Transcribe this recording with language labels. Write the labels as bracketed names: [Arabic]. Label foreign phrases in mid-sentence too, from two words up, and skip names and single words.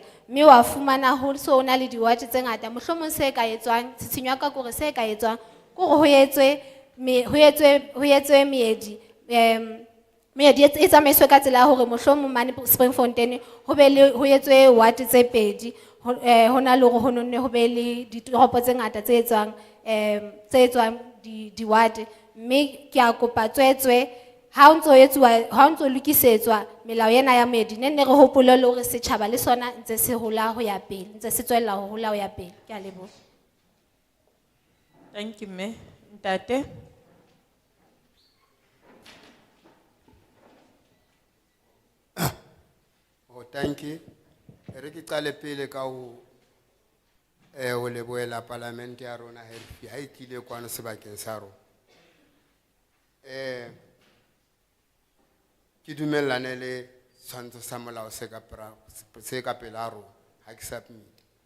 [Southern Sotho] Mme wa fumana ho so ona le di-ward tse ngata, mohlomong se ka etswang, tsitshinyo ya ka kore se ka etswang kore ho etswe meedi, meedi e tsamaiswe ka tsela ya hore mohlomong mane Springfontein ho etswe ward tse 2, hona le hore ho nonne ho be le ditoropo tse ngata tse etswang di-ward. Mme ke a kopa tswetswe ha o ntso lokisetswa melao ena ya meedi, nne re hopole le hore setjhaba le sona ntse se hola ho ya pele, ntse se tswella ho hola ho ya pele. Ke a leboha. [English] Thank you, me. Ntate. Oh, thank you. [Southern Sotho] Re ke qale pele ka ho leboela parliament ya rona ha e tlile kwano sebakeng sa rona. Ke dumellane le tshwantsho sa molao se ka pela rona ha ke submit.